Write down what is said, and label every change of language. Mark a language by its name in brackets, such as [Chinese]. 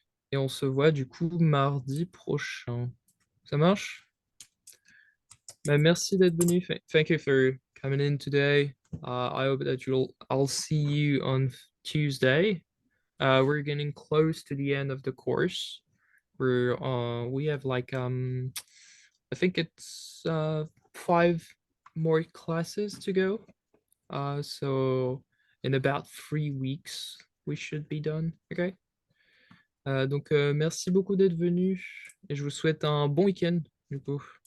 [French] Et on se voit du coup mardi prochain. Ça marche? Ben, merci d'être venu. [English] Thank you for coming in today. I hope that I'll see you on Tuesday. We're getting close to the end of the course. We have like I think it's 5 more classes to go. So in about 3 weeks, we should be done. Okay. [French] Donc merci beaucoup d'être venu et je vous souhaite un bon week-end du coup.